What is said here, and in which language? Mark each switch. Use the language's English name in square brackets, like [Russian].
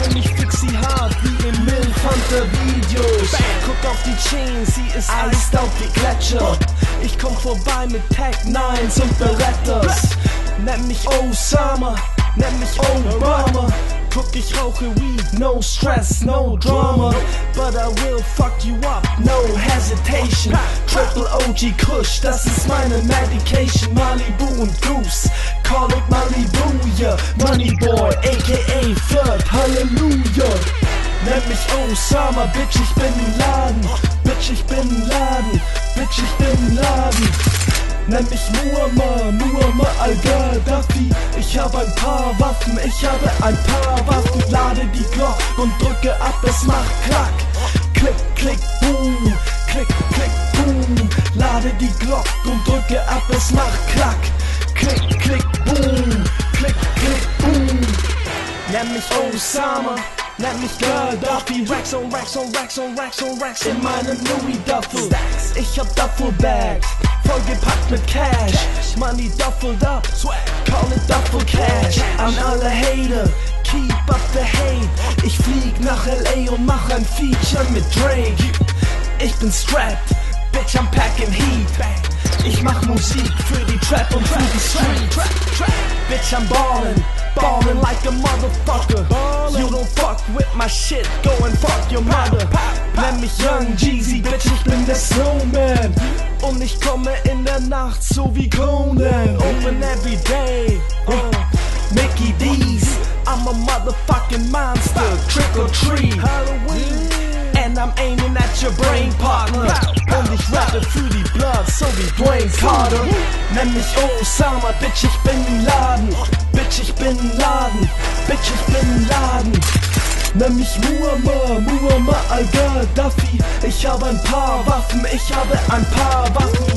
[German] Und ich fix sie hart wie in Milfhunter-Videos. Guck auf die Chains, sie ist iced auf wie Gletscher. Ich komm vorbei mit Tech 9s und Berettas. Nenn mich Osama, nenn mich Obama. Guck, ich rauche Weed, [English] no stress, no drama. But I will fuck you up, no hesitation. [German] Triple OG Kush, das ist meine Medication. [English] Malibu und Goose, call it Malibu, yeah. Money Boy, aka Flirt, Hallelujah. [German] Nenn mich Osama, Bitch, ich bin Laden. Bitch, ich bin Laden. Bitch, ich bin Laden. Nenn mich Muammar al-Gaddafi. Ich habe ein paar Waffen, ich habe ein paar Waffen. Lade die Glock und drücke ab, es macht Klack. Klick, klick, boom. Klick, klick, boom. Lade die Glock und drücke ab, es macht Klack. Klick, klick, boom. Klick, klick, boom. Nenn mich Osama, nenn mich Gaddafi. [English] Racks on Racks on Racks [German] on Racks on Racks in meinem Louis Duffel. Ich hab Duffelbags, vollgepackt mit Cash. [English] Money duffled up, call it Duffel Cash. [German] An alle Hater, [English] keep up the hate. [German] Ich flieg nach L.A. und mach ein Feature mit Drake. Ich bin strapped, bitch, [English] I'm packing heat. [German] Ich mach Musik für die Trap und für die Street. [English] Bitch, I'm ballin', ballin' like a motherfucker. You don't fuck with my shit, go and fuck your mother. [German] Nenn mich Young Jeezy, bitch, ich bin der Snowman. Und ich komme in der Nacht so wie Conan. [English] Open every day, Mickey D's. I'm a motherfucking monster, trick or treat. Halloween. And I'm aiming at your brain, partner. [German] Und ich rappe für die Blood, so wie Dwayne Carter. Nenn mich Osama, Bitch, ich bin Laden. Bitch, ich bin Laden. Bitch, ich bin Laden. Nenn mich Muammar al-Gaddafi. Ich habe ein paar Waffen, ich habe ein paar Waffen.